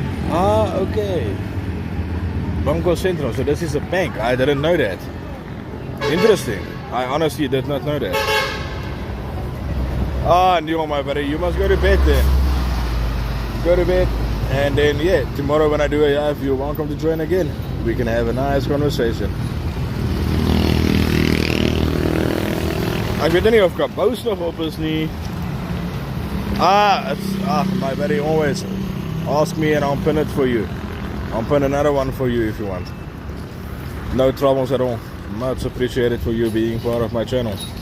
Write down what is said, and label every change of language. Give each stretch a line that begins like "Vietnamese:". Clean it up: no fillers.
English: Ah, okay. Banco Centro. So this is a bank. I didn't know that. Interesting. I honestly did not know that. Ah, Neil, my buddy, you must go to bed then. Go to bed. And then, yeah, tomorrow when I do a live, you're welcome to join again. We can have a nice conversation.
Afrikaans: Ek weet nie of Kabous nog op is nie.
English: My buddy, always ask me and I'll pin it for you. I'll pin another one for you if you want. No troubles at all. Much appreciated for you being part of my channel.